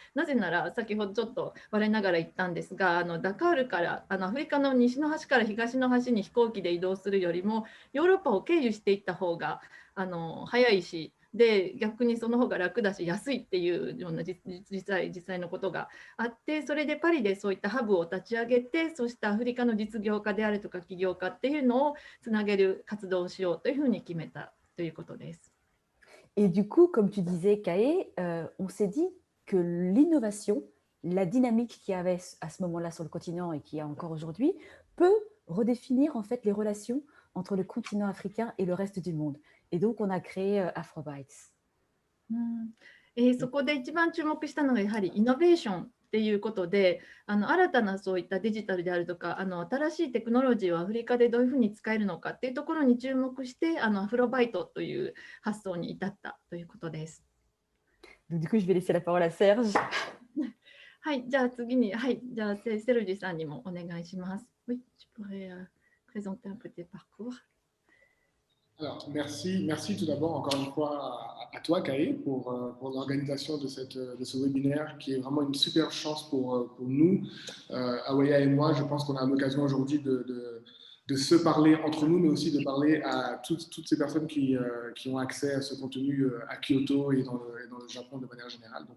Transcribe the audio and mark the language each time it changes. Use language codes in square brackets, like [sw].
[ja] なぜなら先ほどちょっと我ながら言ったんですが、ダカールからアフリカの西の端から東の端に飛行機で移動するよりもヨーロッパを経由していった方が早いし、で逆にその方が楽だし安いっていうような実際のことがあって、それでパリでそういったハブを立ち上げて、そうしたアフリカの実業家であるとか起業家っていうのをつなげる活動をしようというふうに決めたということです。 [fr] Et du coup, comme tu disais, Kae, on s'est dit que l'innovation, la dynamique qu'il y avait à ce moment-là sur le continent et qu'il y a encore aujourd'hui, peut redéfinir en fait les relations entre le continent africain et le reste du monde. Et donc, on a créé Afrobytes. [ja] そこで一番注目したのがやはりイノベーションっていうことで、新たなそういったデジタルであるとか新しいテクノロジーをアフリカでどういうふうに使えるのかっていうところに注目してアフロバイトという発想に至ったということです。 [fr] Donc, du coup, je vais laisser la parole à Serge. [ja] はい、じゃあ次に、はい、じゃあセルジさんにもお願いします。 [fr] Oui, tu pourrais présenter un peu tes parcours. Alors, merci tout d'abord encore une fois à toi, Kaé, pour l'organisation de ce webinaire qui est vraiment une super chance pour nous. Awaya et moi, je pense qu'on a l'occasion aujourd'hui de se parler entre nous, mais aussi de parler à toutes ces personnes qui ont accès à ce contenu à Kyoto et dans le Japon de manière générale.